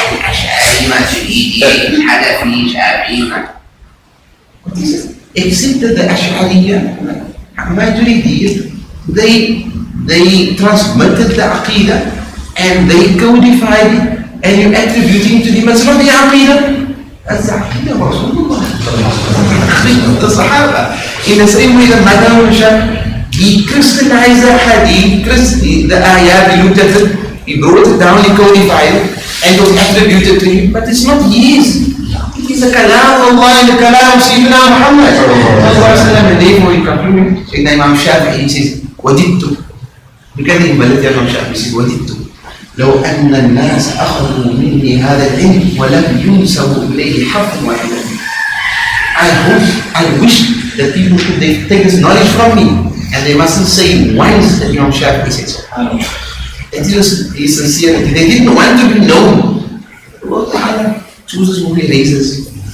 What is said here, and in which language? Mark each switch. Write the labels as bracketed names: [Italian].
[Arabic] أشعري ماتريدي حنفي شافعي. [English] Except that the Ash'ariyya, Maturidiyya, they transmitted the Aqidah and they codified it, and you're attributing to them. It's not the Aqidah. That's the Aqidah of Rasulullah. The Sahaba. In the same way that Madam Shah, he crystallized the hadith, the ayah, he looked at it, he brought it down, he codified it, and it was attributed to him. But it's not his. It is the Kalam of Allah and the Kalam of Sayyidina Muhammad. And therefore, in conclusion, Sayyidina Imam Shafi'i, he says, [Arabic] وَجِدْتُ. [English] Look at the Imam Shafi'i, he says, [Arabic] وَجِدْتُ. لو أن الناس أخذوا مني هذا العلم ولم ينسبوا إليه حرف واحد. [English] I wish that people could take this knowledge from me and they mustn't say once that Imam Shafi'i said so. sincerity. They didn't want to be known. Allah Ta'ala chooses who He raises.